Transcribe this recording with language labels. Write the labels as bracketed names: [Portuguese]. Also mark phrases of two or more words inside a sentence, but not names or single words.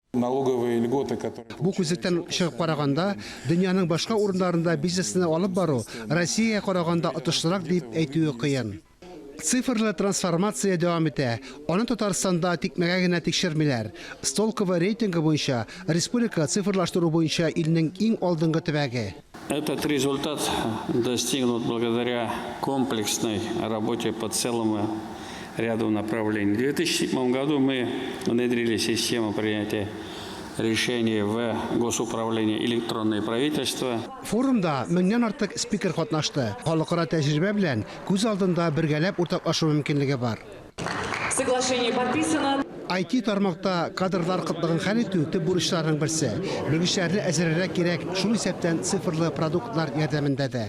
[Tatar] Бу күзлектән чыгып караганда, дөньяның башка урыннарында бизнесны алып бару Россиягә караганда отышлырак дип әйтүе кыен. Цифрлы трансформация дәвам итә. Аны Татарстанда тикмәгә генә тикшермиләр. Столково рейтингы буенча республика цифрлаштыру буенча илнең иң алдынгы төбәге. [Russian] Этот результат достигнут благодаря комплексной работе по целому ряду направлений. В 2007 году мы внедрили систему принятия решений в госуправлении электронное правительство. [Tatar] Форумда меңнән артык спикер катнашты. Халыкара тәҗрибә белән күз алдында бергәләп уртаклашу мөмкинлеге бар. [Russian] Соглашение подписано. [Tatar] IT тармакта кадрлар кытлыгын хәл итү төп бурычларның берсе. Белгечләрне әзерләргә кирәк, шул исәптән цифрлы продуктлар ярдәмендә дә.